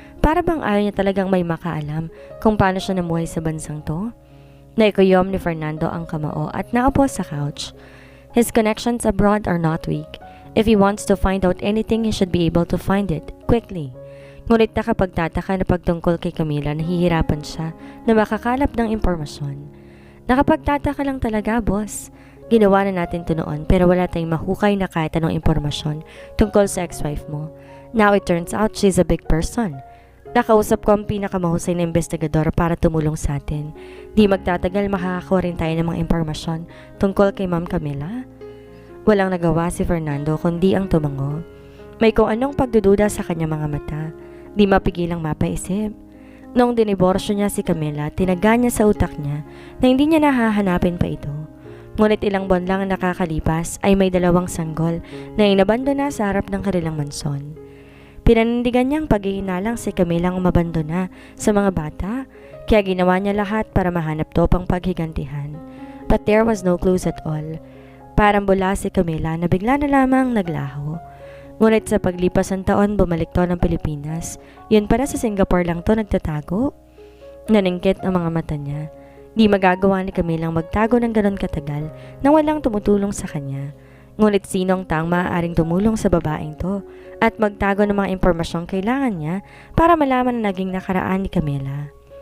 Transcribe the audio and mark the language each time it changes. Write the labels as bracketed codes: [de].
[tl] Para bang ayaw niya talagang may makaalam kung paano siya namuhay sa bansang to? Naikuyom ni Fernando ang kamao at naupo sa couch. [en] His connections abroad are not weak. If he wants to find out anything, he should be able to find it quickly. [tl] Ngunit nakapagtataka na pagtungkol kay Camila, nahihirapan siya na makakalap ng impormasyon. Nakapagtataka lang talaga, boss. Ginawa na natin to noon pero wala tayong mahukay na kahit anong impormasyon tungkol sa ex-wife mo. [en] Now it turns out she's a big person. [tl] Nakausap ko ang pinakamahusay na investigador para tumulong sa atin. Di magtatagal makakakuha rin tayo ng mga impormasyon tungkol kay Ma'am Camila. Walang nagawa si Fernando kundi ang tumango. May kung anong pagdududa sa kanyang mga mata. Di mapigilang mapaisip. Noong diniborsyo niya si Camila, tinaga niya sa utak niya na hindi niya nahahanapin pa ito. Ngunit ilang buwan lang ang nakakalipas ay may dalawang sanggol na inabandona sa harap ng kanilang mansyon. Pinanindigan niyang paghihinalang si Camilang umabandona sa mga bata, kaya ginawa niya lahat para mahanap to pang paghigantihan. [en] But there was no clues at all. [tl] Parang bula si Camila na bigla na lamang naglaho. Ngunit sa paglipas ng taon bumalik to ng Pilipinas. Yun para sa Singapore lang to nagtatago. Naningkit ang mga mata niya. Di magagawa ni Camilang magtago ng ganon katagal nang walang tumutulong sa kanya. Ngunit sino ang taong maaaring tumulong sa babaeng to at magtago ng mga impormasyong kailangan niya para malaman na naging nakaraan ni Camila.